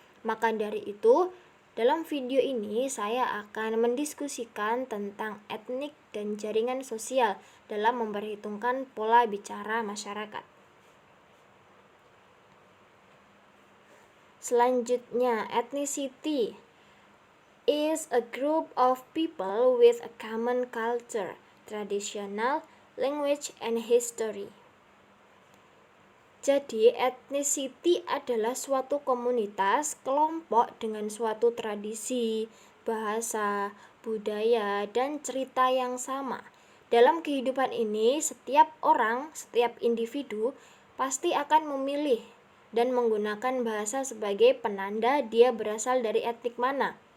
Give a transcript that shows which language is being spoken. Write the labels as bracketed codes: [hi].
[id] Maka dari itu, dalam video ini saya akan mendiskusikan tentang etnik dan jaringan sosial dalam memperhitungkan pola bicara masyarakat. Selanjutnya, [en] ethnicity is a group of people with a common culture, traditional, language, and history. [id] Jadi, ethnicity adalah suatu komunitas, kelompok dengan suatu tradisi, bahasa, budaya, dan cerita yang sama. Dalam kehidupan ini, setiap orang, setiap individu pasti akan memilih dan menggunakan bahasa sebagai penanda dia berasal dari etnik mana.